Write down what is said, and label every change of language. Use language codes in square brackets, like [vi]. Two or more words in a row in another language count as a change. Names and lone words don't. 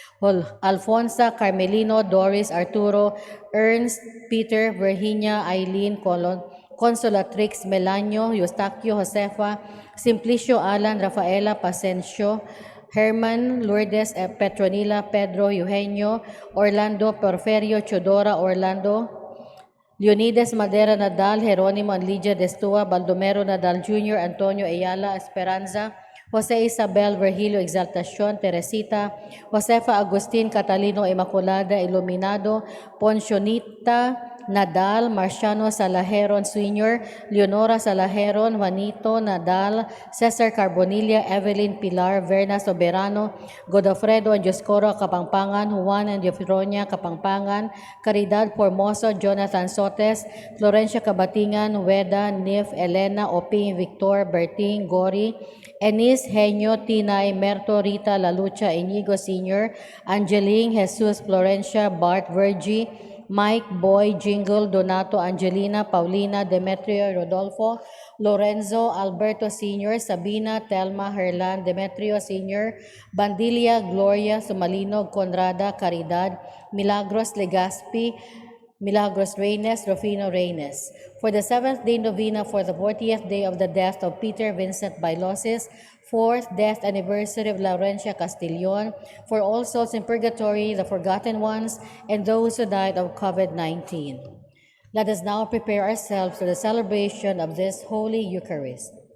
[en] Alfonsa, Carmelino, Doris, Arturo, Ernst, Peter, Virginia, Eileen, Consolatrix, Melanio, Eustaquio, Josefa, Simplicio, Alan, Rafaela, Pasencio, Herman, Lourdes, Petronila, Pedro, Eugenio, Orlando, Porferio, Chodora, Orlando, Leonidas Madera Nadal, Jeronimo and Lydia Destua, Baldomero Nadal Jr., Antonio Ayala Esperanza, Jose Isabel Virgilio Exaltacion, Teresita, Josefa Agustin Catalino Immaculada Iluminado, Poncionita Nadal, Marciano Salajeron Sr., Leonora Salajeron, Juanito Nadal, Cesar Carbonilla, Evelyn Pilar, Verna Soberano, Godofredo and Dioscoro Kapangpangan, Juan and Diofronia Kapangpangan, Caridad Formoso, Jonathan Sotes, Florencia Kabatingan, Weda, Nif, Elena, Oping, Victor, Berting, Gori, Enis, Henyo, Tinay, Merto, Rita, Lalucha, Inigo Sr., Angeline, Jesus, Florencia, Bart, Virgie, Mike, Boy, Jingle, Donato, Angelina, Paulina, Demetrio, Rodolfo, Lorenzo, Alberto Sr., Sabina, Telma, Herlan, Demetrio Sr., Bandilia, Gloria, Sumalino, Conrada, Caridad, Milagros Legaspi, Milagros Reynes, Rufino Reynes. For the 7th day novena for the 40th day of the death of Peter Vincent Bailosis, 4th death anniversary of Laurentia Castillon, for all souls in purgatory, the forgotten ones, and those who died of COVID-19. Let us now prepare ourselves for the celebration of this Holy Eucharist.